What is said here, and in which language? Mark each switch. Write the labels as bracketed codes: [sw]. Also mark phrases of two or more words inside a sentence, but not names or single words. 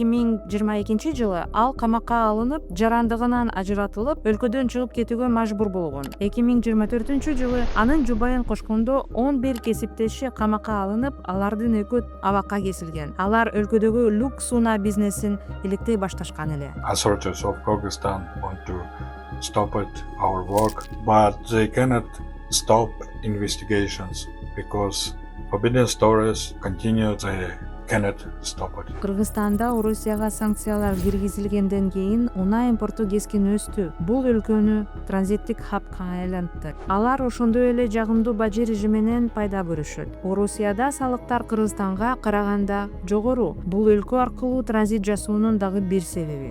[ky] 2022 жылы ал камакка алынып, жарандыгынан ажыратылып, өлкөдөн чыгып кетүүгө мажбур болгон. 2024 жылы анын жубайын кошкондо 11 кесиптеши камакка алынып, алардын экөө абакка кесилген. Алар өлкөдөгү люкс унаа бизнесин иликтей башташкан эле. [en] Authorities of Kyrgyzstan want to stop our work, but they cannot stop investigations because forbidden stories continue. They cannot stop it. [ky] Кыргызстанда Орусияга санкциялар киргизилгенден кийин унаа импорту кескин өстү. Бул өлкөнү транзиттик хабка айлантты. Алар ошондой эле жагымдуу бажы режиминен пайда көрүшөт. Орусияда салыктар Кыргызстанга караганда жогору. Бул өлкө аркылуу транзит жасоонун дагы бир себеби.